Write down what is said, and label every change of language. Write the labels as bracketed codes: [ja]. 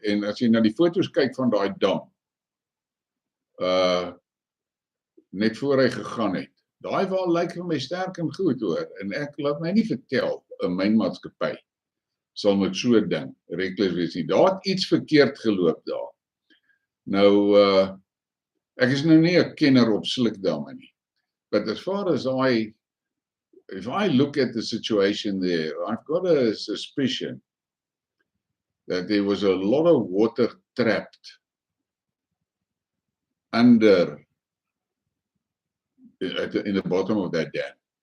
[af] En as jy na die foto's kyk van daai dam, net voor hy gegaan het, daai wal lyk vir my sterk en goed hoor. En ek laat my nie vertel, 'n mynmaatskappy sal met so 'n ding reckless wees nie. Daar het iets verkeerd geloop daar. Nou, ek is nou nie 'n kenner op sulke damme nie. [en] But as far as if I look at the situation there, I've got a suspicion that there was a lot of water trapped under in the bottom of that dam.